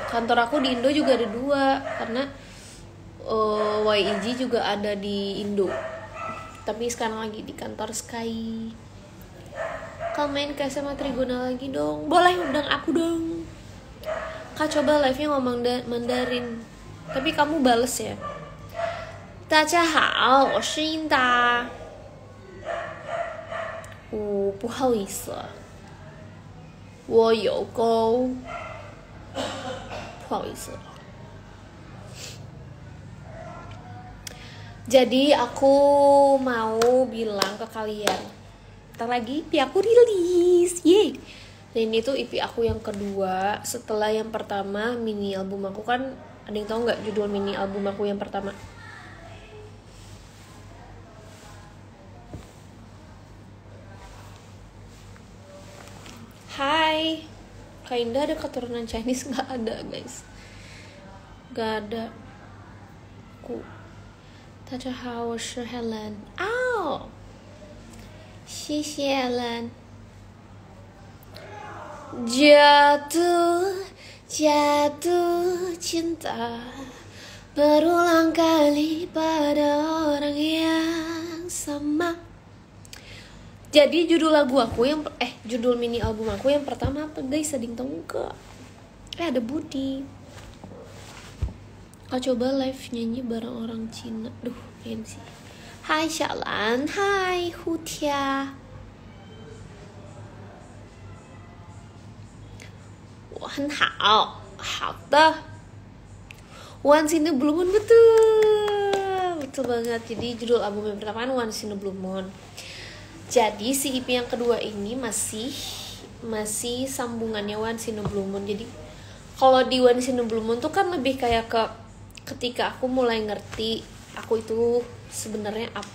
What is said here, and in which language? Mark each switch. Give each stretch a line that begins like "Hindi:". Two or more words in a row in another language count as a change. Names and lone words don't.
Indonesian: Kantor aku di Indo juga ada 2, karena YIG juga ada di Indo. Tapi sekarang lagi di kantor Sky. Kak main ke SMA Trigona lagi dong. Boleh, undang aku dong. Kak coba live-nya ngomong Mandarin. Tapi kamu bales ya.
Chinese: 大家好，我是英达。不好意思，我有沟。不好意思。
Indonesian: Jadi aku mau bilang ke kalian, ntar lagi EP aku rilis, yeay. Dan ini tuh EP aku yang kedua setelah yang pertama mini album aku kan. Ada yang tahu nggak judul mini album aku yang pertama? Hai, Kak Indah ada keturunan Chinese? Nggak ada guys, nggak ada.
Chinese: Aku 大家好，我是 Helen。哦，谢谢 Helen。
Indonesian: Jatuh cinta berulang kali pada orang yang sama. Jadi judul lagu aku yang judul mini album aku yang pertama apa guys? Ada yang tahu enggak? Ada Budi. Kak coba live nyanyi bareng orang Cina. Duh, pengen sih. Hai Shalan, hai Hutia.
Chinese: 我很好，好的。Once in a Blue Moon,
Indonesian: betul banget. Jadi judul album yang pertama kan Once in a Blue Moon. Jadi si EP yang kedua ini masih sambungannya Once in a Blue Moon. Jadi kalau di Once in a Blue Moon tuh kan lebih kayak ke ketika aku mulai ngerti aku itu sebenarnya apa.